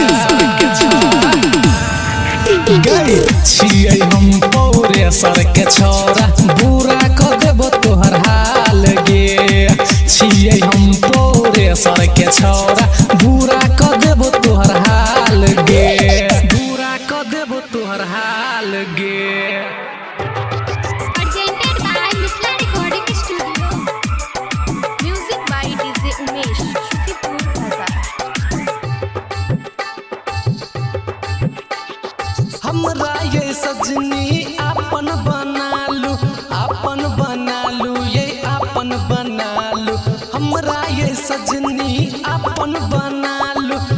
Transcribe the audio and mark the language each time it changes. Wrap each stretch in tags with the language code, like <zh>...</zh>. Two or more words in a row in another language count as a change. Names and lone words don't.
<mai>गई छियै हम पौरे सर के छोरा बुरा क देबो तोहर हाल गे छियै हम पौरे सर के छोरा बुरा क देबो तोहर हाल गे बुरा क देबो तोहर हाल गे</mai> <en>Presented by Misla Recording Studio. Music by DJ Umesh, Shukipur, Bazaar.</en> <mai>हमरा ये सजनी अपन बनालू ये अपन बनालू हमरा ये सजनी अपन बनालू</mai>